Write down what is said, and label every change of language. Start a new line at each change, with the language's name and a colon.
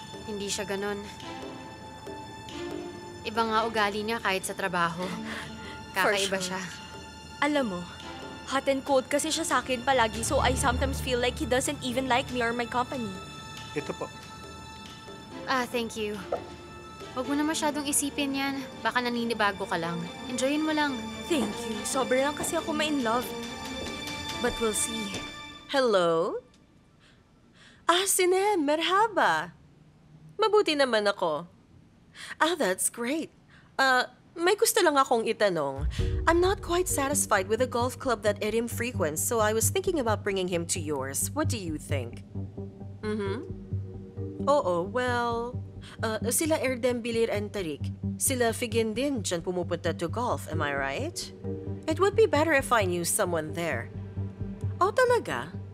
Filipino: Hindi siya ganon. Iba nga ugali niya kahit sa trabaho. Kakaiba
English: For sure.
Filipino: siya. Alam mo,
English: hot and cold
Filipino: kasi siya sa akin palagi
English: so I sometimes feel like he doesn't even like me or my company.
Filipino: Ito po.
English: Thank you.
Filipino: Huwag mo na masyadong isipin yan. Baka naninibago ka lang. Enjoyin mo lang.
English: Thank you.
Filipino: Sobra lang kasi ako ma-in love.
English: But we'll see. Hello? Sinem, merhaba.
Filipino: Mabuti naman ako.
English: That's great.
Filipino: May gusto lang akong itanong.
English: I'm not quite satisfied with the golf club that Erim frequents, so I was thinking about bringing him to yours. What do you think?
Filipino: Oo, well, sila Erdem, Bilir, and Tarik. Sila Figin din dyan pumupunta
English: to golf, am I right? It would be better if I knew someone there.
Filipino: Oh, talaga?